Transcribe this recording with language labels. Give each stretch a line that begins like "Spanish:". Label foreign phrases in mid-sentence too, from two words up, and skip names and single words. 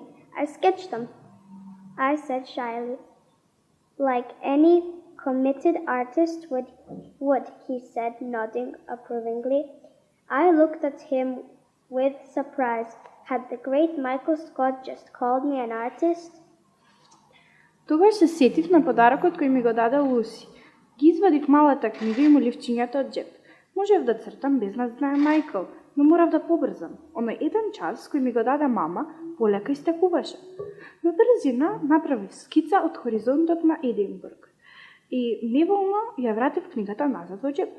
English: I sketched them," I said shyly. "Like any committed artist would," he said, nodding approvingly. I looked at him with surprise. Had the great Michael Scott just called me an artist?
Macedonian: Тогаш се сетив на подарокот кој ми го даде Луси. Ги извадив малата книга и моливчињата од джеп. Можев да цртам без да знае Майкл, но морав да побрзам. Оној еден час кој ми го даде мама, полека истекуваше. На брзина направив скица од хоризонтот на Единбург и неволно ја вратив книгата назад во джеп.